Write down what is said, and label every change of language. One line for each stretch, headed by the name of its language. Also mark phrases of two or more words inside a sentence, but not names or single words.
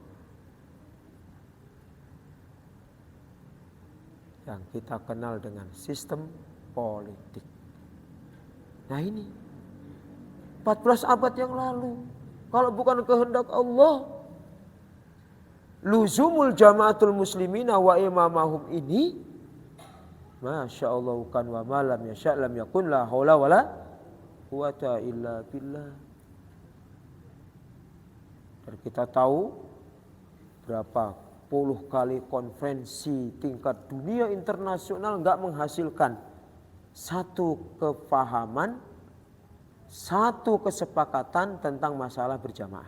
Indonesian: Yang kita kenal dengan sistem politik. Nah ini 14 abad yang lalu, kalau bukan kehendak Allah,
Arabic: لزوم جماعة المسلمين وإمامهم
Indonesian: ini,
Arabic: ما شاء الله كان وما لم يشأ لم يكن لا حول ولا قوة إلا بالله.
Indonesian: Dan kita tahu berapa puluh kali konferensi tingkat dunia internasional enggak menghasilkan satu kefahaman, satu kesepakatan tentang masalah berjamaah.